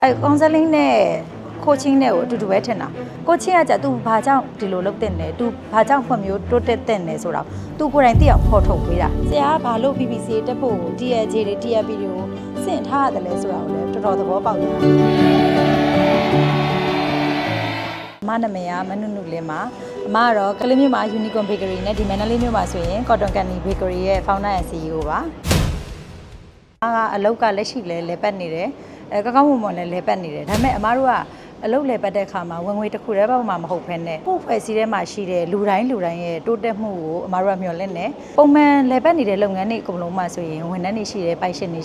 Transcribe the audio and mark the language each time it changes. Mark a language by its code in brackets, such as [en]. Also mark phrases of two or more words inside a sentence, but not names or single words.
[my] counseling နဲ့ coaching နဲ့ကိုအတူတူပဲထင်တာ coaching ကကြသူဘာကြောင့်ဒီလိုလုပ်တင်တယ်သူဘာကြောင့်ဖွံ့မျိုးတိုးတက်တင်တယ်ဆိုတော့သူကိုယ်တိုင်သိအောင်ဖော်ထုတ်ပေးတာဆရာကဘာလို့ PPC တက်ဖို့ TLJ တွေ TLP တွေကိုစင့်ထားရတယ်လဲဆိုတာကိုလည်းတော်တော်သဘောပေါက်တယ်မနာမည်ကမနုနုလေးမှာ အမကတော့ကလေးမြို့မှာ Unicorn Bakery နဲ့ဒီမန္တလေးမြို့မှာဆိုရင် Cotton Candy Bakery ရဲ့ [en] founder and CEO [my] ပါအလောက်ကလက်ရှိလဲပတ်နေတယ်ကောင်းကောင်းမွန်မွန်လဲပတ်နေတယ်ဒါပေမဲ့အမတို့ကအလုပ်လဲပတ်တဲ့အခါမှာဝင်ငွေတစ်ခုတည်းပေါ့မှမဟုတ်ဘဲ နဲ့ကိုယ်ဖွဲ့စည်းထဲမှာရှိတဲ့လူတိုင်းရဲ့တိုးတက်မှုကိုအမတို့ကမျှော်လင့်နေပုံမှန်လဲပတ်နေတဲ့လုပ်ငန်းတွေအကုန်လုံးမှာဆိုရင်ဝန်ထမ်းတွေရှိတယ်ပိုင်ရှင်တွေ